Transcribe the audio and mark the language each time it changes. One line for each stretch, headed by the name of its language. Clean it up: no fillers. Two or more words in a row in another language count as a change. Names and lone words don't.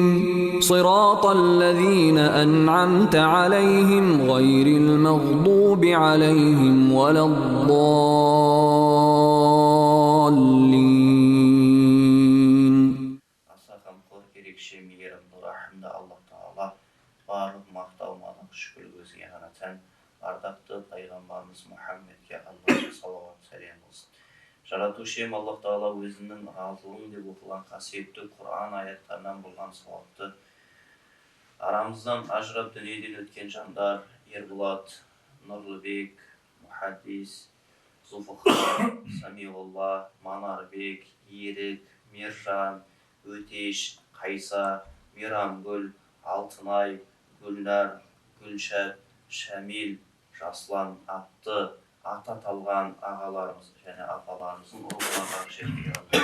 Arabic: صراط الذين أنعمت عليهم غير المغضوب عليهم ولا الضالين.
Kazakh: Ardaқты пайғамбарымыз Мұхаммедке Аллаху салауат сәлем болсын. Жаратушым Аллах Тағала өзінің разылығын деп оқылған қасиетті Құран аяттарынан болған сауапты арамыздан ажырап дүниеден өткен жандар Ерболат, Нұрлыбек, Мұхаддис, Зұлфықар, Самиғолла, Манарбек, Ерік, Мержан, Өтеш, Қайса, Мейрамгүл, Алтынай, Гүлнар, Гүлшат, Шамил, Жаслан атты ата талған ағаларымыз және апаларымыздың ұрпақтары шеркеге